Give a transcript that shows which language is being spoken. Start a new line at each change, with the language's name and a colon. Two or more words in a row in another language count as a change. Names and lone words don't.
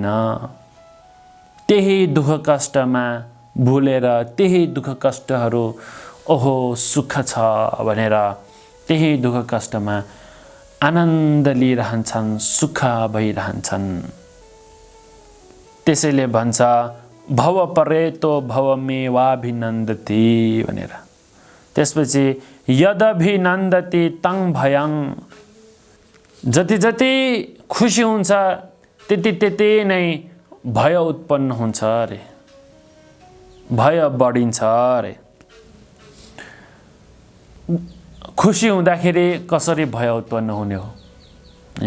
Nepali: त्यही दुःख कष्टमा भुलेर त्यही दुःख कष्टहरू ओहो सुख छ भनेर त्यही दुःख कष्टमा आनन्द लिइरहन्छन्, सुख भइरहन्छन्। त्यसैले भन्छ
Pali: भव परेतो भवमेवाभिनन्दति
Nepali: भनेर।
Pali: त्यसपछि यदभिनन्दति तं भयं,
Nepali: जति खुसी हुन्छ त्यति नै भय उत्पन्न हुन्छ अरे, भय बढिन्छ अरे। खुसी हुँदाखेरि कसरी भय उत्पन्न हुने हो हैन?